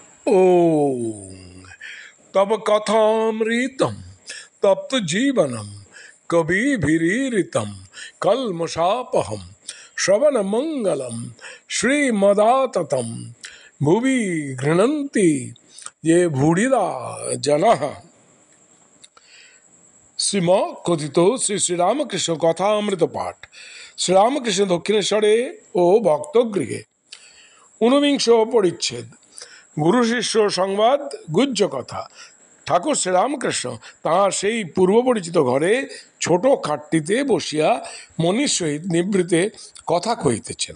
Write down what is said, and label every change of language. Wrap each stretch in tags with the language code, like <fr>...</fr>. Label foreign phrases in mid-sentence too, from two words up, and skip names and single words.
<sa>ओम तब कथामृतम तप्त जीवनम कविभिरीरितम कल्मषापहम श्रवण मंगलम श्रीमदाततम भुवि गृह्णन्ति ये भूरिदा जनः।</sa> <bn>শ্রীম কথিত শ্রী শ্রীরামকৃষ্ণ কথা অমৃত পাঠ শ্রীরামকৃষ্ণ দক্ষিণেশ্বরে ও ভক্তগৃহে। ঊনবিংশ পরিচ্ছেদ। গুরু শিষ্য সংবাদ গুহ্য কথা। ঠাকুর শ্রীরামকৃষ্ণ তাঁর সেই পূর্ব পরিচিত ঘরে ছোট খাটটিতে বসিয়া মণির সহিত নিভৃতে কথা কহিতেছেন।</bn>